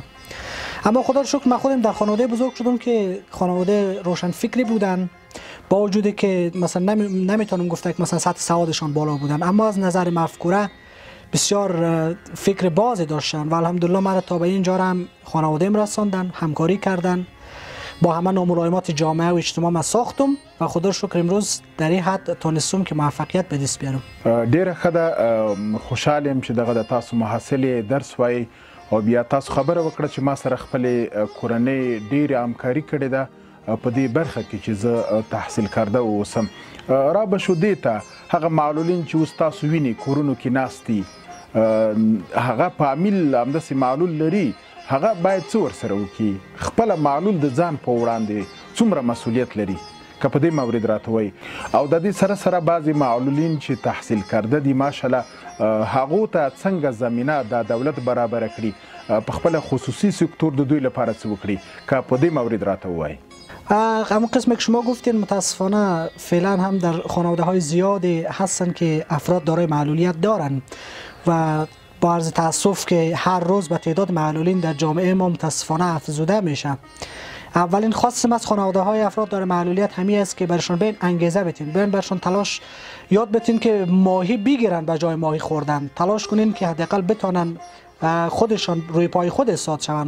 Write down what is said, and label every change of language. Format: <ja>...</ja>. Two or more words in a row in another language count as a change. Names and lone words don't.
<fa>اما خدا رو شکر من خودم در خانواده بزرگ شدم که خانواده روشن فکری بودن، با وجودی که مثلا نمیتونم گفت که مثلا سطح سوادشان بالا بودن، اما از نظر مفکوره بسیار فکر بازی داشتن و الحمدلله من تا به اینجا هم خانواده‌ام رساندن، همکاری کردن، با همه ناملایمات جامعه و اجتماع ما ساختم و خدا رو شکر امروز در این حد تونستم که موفقیت به دست بیارم.</fa> <ps>ډیره ښه ده، خوشحاله یم چې دغه د تاسو محصل درس وایي او بیا تاسو خبره وکړه چې ما سره خپلې کورنۍ ډیره همکاري کړې ده په دې برخه کې چې زه تحصیل کرده اوسم. را به شو دې ته هغه معلولین چې اوس تاسو وینئ کورونو کې ناست دي، هغه فامیل همداسې معلول لري، هغه باید څه ورسره وکړي؟ خپله معلول د ځان په وړاندې څومره مسؤلیت لري که په دې مورد راته وایي؟ او د دې سره سره بعضې معلولین چې تحصیل کرده دي ماشاءالله هغو ته څنګه زمینه د دولت برابره کړي، په خپله خصوصي سکتور د دوی لپاره څه وکړي که په دې مورد راته ووایي؟</ps> <fa>همون قسمی که شما گفتین متاسفانه فعلا هم در خانواده های زیادی هستن که افراد دارای معلولیت دارن و با عرض تاسف که هر روز به تعداد معلولین در جامعه ما متاسفانه افزوده میشه. اولین خواستم از خانواده های افراد دارای معلولیت همین است که برشون بین انگیزه بتین، بین برشون تلاش یاد بتین که ماهی بگیرن به جای ماهی خوردن، تلاش کنین که حداقل بتونن خودشان روی پای خود ایستاد شوند.</fa>